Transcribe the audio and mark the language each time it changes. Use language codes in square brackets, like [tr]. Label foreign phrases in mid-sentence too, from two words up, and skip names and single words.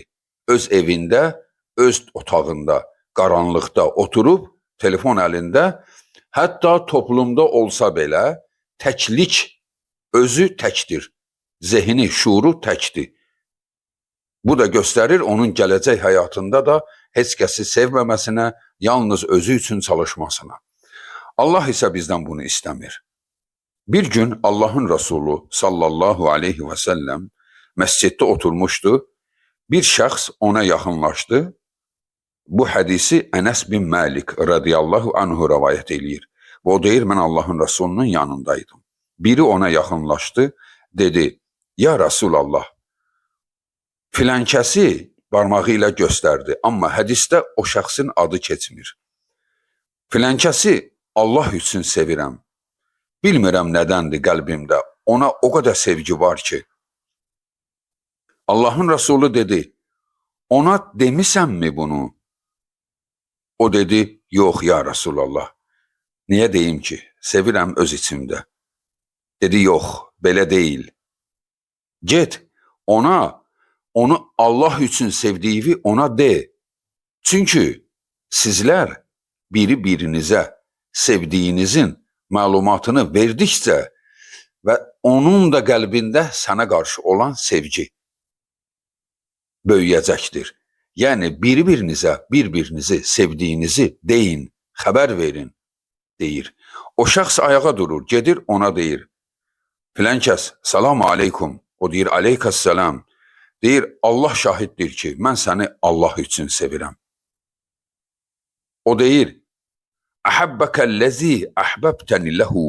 [az] Öz evində, öz otağında, qaranlıqda oturub, telefon əlində, hətta toplumda olsa belə təklik özü təkdir. Zehni, şuuru təkdir. Bu da gösterir onun gələcək həyatında da heç kəsi sevməməsinə, yalnız özü üçün çalışmasına. Allah ise bizden bunu istəmir. Bir gün Allah'ın Resulü [ar] صلى الله عليه وسلم [az] məsciddə oturmuştu. Bir şəxs ona yaxınlaşdı. Bu hadisi Enes bin Malik [ar] رضي الله عنه [az] rivayet eləyir. Və o deyir, mən Allah'ın Resulünün yanındaydım. Biri ona yaxınlaşdı, dedi, [ar] يا رسول الله, [az] filankəsi barmağı ilə göstərdi, amma hədisdə o şəxsin adı keçmir. Filankəsi Allah üçün sevirəm. Bilmirəm nədəndir qəlbimdə, ona o kadar sevgi var ki. Allah'ın Resulü dedi, ona demisənmi bunu? O dedi, yox [ar] يا رسول الله. [az] Niyə deyim ki? Sevirəm öz içimdə. Dedi, yox, belə deyil. Get, onu Allah üçün sevdiğini ona de. Çünkü sizler birinizə sevdiğinizin malumatını verdikçe ve onun da qəlbində sana karşı olan sevgi böyüyəcəkdir. [tr] Yani birbirinizi sevdiğinizi deyin, haber verin, deyir. [az] O şəxs ayağa durur, gedir ona deyir. Filankəs, [ar] السلام عليكم. [az] O deyir, aleykəssalam. Deyir, Allah şahiddir ki, mən səni Allah üçün sevirəm. O deyir, [ar] أحبك الذي أحببتني له.